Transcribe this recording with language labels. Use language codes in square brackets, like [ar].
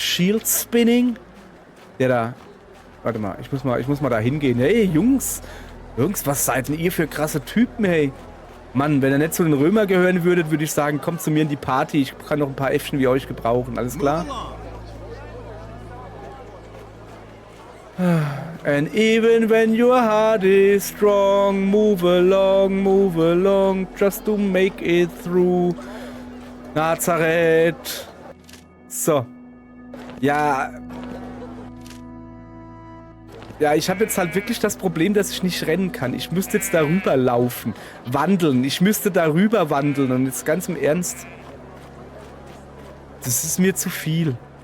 [de] Shield Spinning. Der da... Warte mal, ich muss mal da hingehen. Hey, Jungs, was seid denn ihr für krasse Typen, hey? Mann, wenn ihr nicht zu den Römer gehören würdet, würde ich sagen, kommt zu mir in die Party. Ich kann noch ein paar Äffchen wie euch gebrauchen. Alles klar? [en] And even when your heart is strong, move along, just to make it through. [de] Nazareth. So. Ja, ich habe jetzt halt wirklich das Problem, dass ich nicht rennen kann. Ich müsste jetzt darüber laufen, wandeln. Ich müsste darüber wandeln. Und jetzt ganz im Ernst. Das ist mir zu viel.